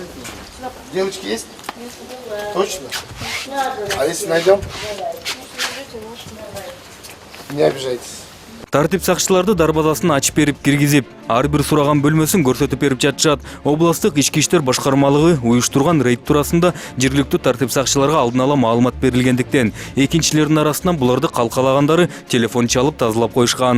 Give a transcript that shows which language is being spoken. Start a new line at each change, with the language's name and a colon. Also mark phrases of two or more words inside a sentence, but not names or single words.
Russian: Девочки есть? Точно? А если найдем? Не обижайтесь.
Kyrgyz: Тартип сакчыларды дарбазасын ачып берип киргизип, ар бир сураган бөлмөсүн көрсөтүп берип жатышат. Областык ички иштер башкармалыгы уюштурган рейд туурасында жергиликтүү тартип сакчыларга алдын ала маалымат берилгендиктен, экинчилердин арасынан буларды калкалагандары телефон чалып тазалап коюшкан.